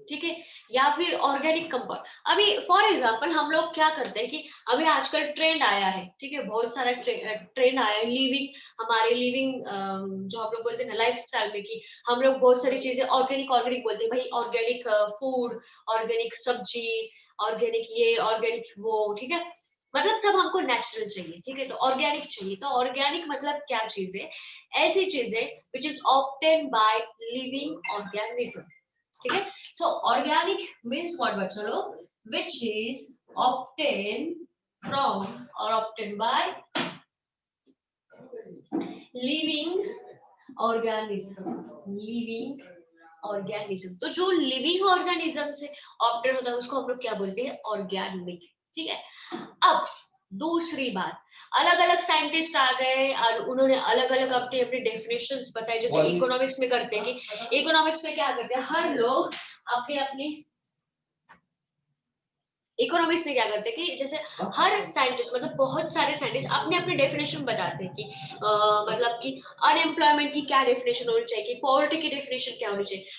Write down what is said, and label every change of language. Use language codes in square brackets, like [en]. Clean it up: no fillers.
[hi] ठीक है, या फिर ऑर्गेनिक कंपाउंड। अभी फॉर एग्जांपल हम लोग क्या करते हैं कि अभी आजकल ट्रेंड आया है, ठीक है, बहुत सारा ट्रेंड आया है लिविंग, हमारे लिविंग जो हम लोग बोलते हैं ना लाइफ स्टाइल में, कि हम लोग बहुत सारी चीजें ऑर्गेनिक ऑर्गेनिक बोलते हैं। भाई ऑर्गेनिक फूड, ऑर्गेनिक सब्जी, ऑर्गेनिक ये, ऑर्गेनिक वो। ठीक है, मतलब सब हमको नेचुरल चाहिए। ठीक है, तो ऑर्गेनिक चाहिए। तो ऑर्गेनिक मतलब क्या चीज है? ऐसी चीजें [en] which is obtained by living organism. [hi] ठीक है, [en] so organic means what [hi] बच्चों? [en] which is obtained from or obtained by living organism. living organism, [hi] तो जो लिविंग ऑर्गेनिज्म से ऑब्टेन होता है उसको हम लोग क्या बोलते हैं? ऑर्गेनिक। ठीक है, अब दूसरी बात, अलग अलग साइंटिस्ट आ गए और उन्होंने अलग अलग अपनी अपनी डेफिनेशंस बताई। जैसे इकोनॉमिक्स में करते हैं कि इकोनॉमिक्स में क्या करते हैं, हर लोग अपनी अपनी इकोनॉमिक्स में क्या करते हैं कि जैसे हर साइंटिस्ट, मतलब बहुत सारे साइंटिस्ट अपने अपने डेफिनेशन बताते हैं कि मतलब कि अनएम्प्लॉयमेंट की क्या डेफिनेशन होनी चाहिए, कि पॉवर्टी की डेफिनेशन क्या होनी चाहिए।